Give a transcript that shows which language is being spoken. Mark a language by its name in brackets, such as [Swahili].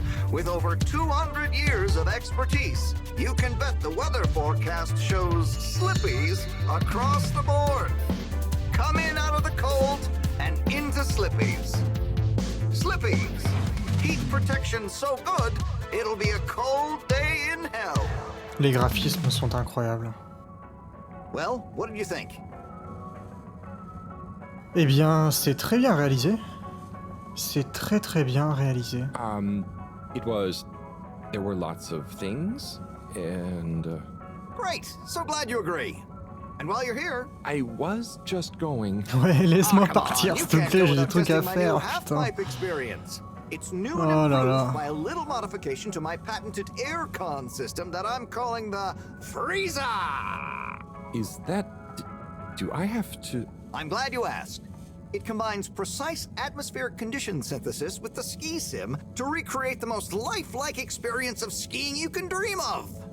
[English] With over 200 years of expertise, you can bet the weather forecast shows slippies across the board. Come in out of the cold and into slippies. Slippies. Heat protection so good, it'll be a cold day in hell. [French] Les graphismes sont incroyables. [English] Well, what did you think? [French] Eh bien, c'est très bien réalisé. C'est très bien réalisé. [English] There were lots of things, and... Great! So glad you agree. And while you're here... I was just going... [French] Ouais, laisse-moi partir, s'il te plaît, j'ai des trucs à faire, putain. [English] It's new and improved by a little modification to my patented aircon system that I'm calling the Freezer! Is that... do I have to... I'm glad you asked. It combines precise atmospheric condition synthesis with the ski sim to recreate the most lifelike experience of skiing you can dream of.